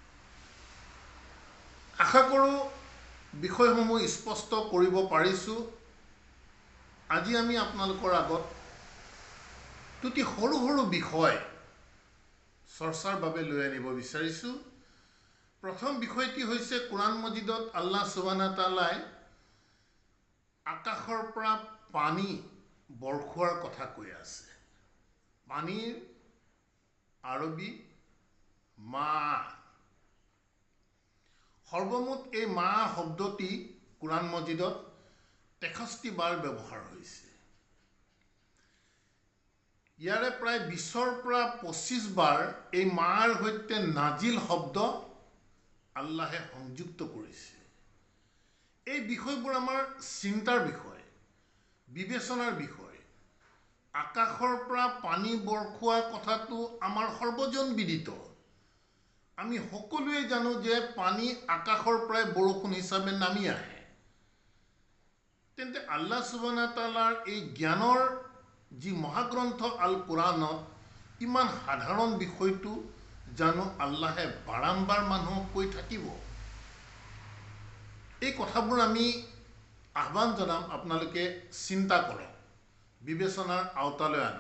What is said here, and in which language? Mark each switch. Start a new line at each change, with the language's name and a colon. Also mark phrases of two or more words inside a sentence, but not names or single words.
Assamese: আশা কৰোঁ বিষয়সমূহ স্পষ্ট কৰিব পাৰিছোঁ। আজি আমি আপোনালোকৰ আগত দুটি সৰু সৰু বিষয় চৰ্চাৰ বাবে লৈ আনিব বিচাৰিছোঁ। প্ৰথম বিষয়টি হৈছে কোরআন মজিদত
Arabic: الله سبحانه وتعالى
Assamese: আকাশৰ পৰা পানী বৰষুৱাৰ কথা কৈ আছে। পানীৰ আৰবী মা। সৰ্বমুঠ এই মা শব্দটি কোরআন মজিদত 63 বাৰ ব্যৱহাৰ হৈছে। ইয়াৰে প্ৰায় 20ৰ পৰা 25 বাৰ এই মাৰ সৈতে নাজিল শব্দ আল্লাহে সংযুক্ত কৰিছে। এই বিষয়বোৰ আমাৰ চিন্তাৰ বিষয়, বিবেচনাৰ বিষয়। আকাশৰ পৰা পানী বৰষুৱা কথাটো আমাৰ সৰ্বজন বিদিত। আমি সকলোৱে জানো যে পানী আকাশৰ পৰাই বৰষুণ হিচাপে নামি আহে। তেন্তে
Arabic: الله سبحانه وتعالى
Assamese: এই জ্ঞানৰ যি মহাগ্ৰন্থ
Arabic: القرآن
Assamese: ইমান সাধাৰণ বিষয়টো জানো আল্লাহে বাৰম্বাৰ মানুহক কৈ থাকিব? এই কথাবোৰ আমি আহ্বান জনাম আপোনালোকে চিন্তা কৰক, বিবেচনাৰ আওতালৈ আনক।